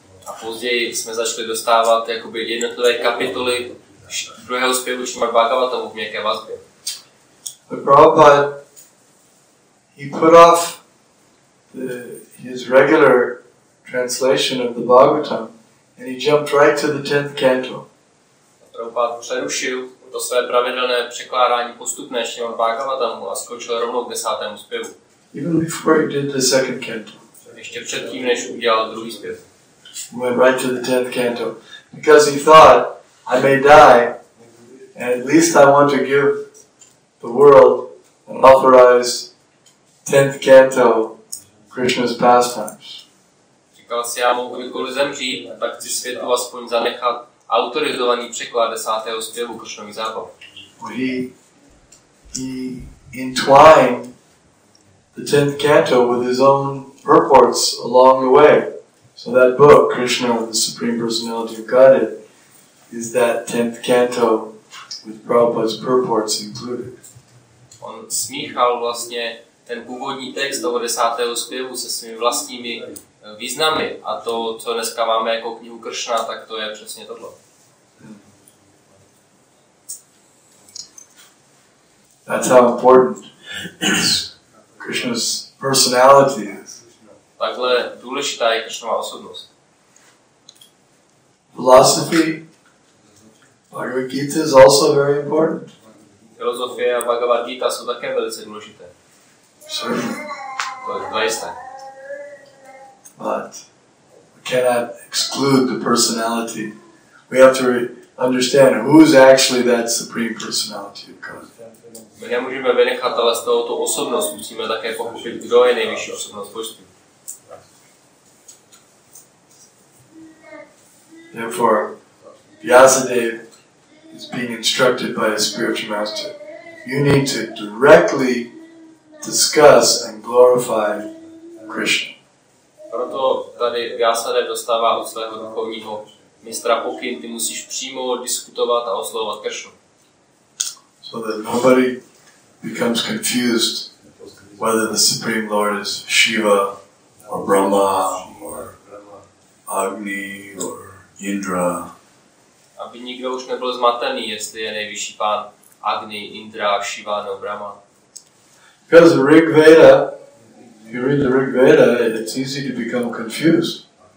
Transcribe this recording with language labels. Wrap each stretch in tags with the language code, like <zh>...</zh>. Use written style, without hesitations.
<cs>A později jsme začali dostávat jakoby jednotlivé kapitoly druhého zpěvu Šrimad Bhagavatamu v měkké vazbě.</cs> <en>But Prabhupada, he put off his regular translation of the Bhagavatam and he jumped right to the 10th canto.</en> <cs>Prabhupada přerušil to své pravidelné překládání postupné Šrimad Bhagavatamu a skočil rovnou k 10. zpěvu.</cs> <en>Even before he did the second canto.</en> <cs>Ještě předtím, než udělal druhý zpěv.</cs> <en>He went right to the 10th canto because he thought, I may die and at least I want to give the world an authorized 10th canto Krishna's pastimes.</en> <cs>Říkal si, já mohu kdykoliv zemřít, tak chci světu aspoň zanechat autorizovaný překlad 10. zpěvu Krishnových zábav.</cs> <en>He entwined the 10th canto with his own purports along the way. So that book, Krishna, the Supreme Personality of Godhead, is that 10th canto with Prabhupada's purports included.</en> <cs>On smíchal vlastně ten původní text toho 10. zpěvu se svými vlastními významy a to, co dneska máme jako knihu Krishna, tak to je přesně tohle.</cs> <en>That's how important Krishna's personality is.</en> <cs>Takhle důležitá je Krishnova osobnost.</cs> <en>Philosophy, Bhagavad Gita is also very important.</en> <cs>Filozofie a Bhagavad Gita jsou také velice důležité.</cs> <en>Certainly.</en> <cs>To je jisté.</cs> <en>But we cannot exclude the personality. We have to understand who's actually that Supreme Personality of God.</en> <cs>My nemůžeme vynechat ale z tohoto osobnost, musíme také pochopit, kdo je nejvyšší osobnost božství.</cs> <en>Therefore, Vyasadeva is being instructed by a spiritual master. You need to directly discuss and glorify Krishna.</en> <cs>Proto tady Vyasadeva dostává od svého duchovního mistra pokyn, ty musíš přímo diskutovat a oslovovat Krishnu.</cs> <en>So that nobody becomes confused whether the Supreme Lord is Shiva or Brahma or Agni or Indra.</en> <cs>Aby nikdo už nebyl zmatený, jestli je nejvyšší pán Agni, Indra, Shiva nebo Brahma.</cs> <en>Because the Rig Veda, if you read the Rig Veda, it's easy to become confused.</en>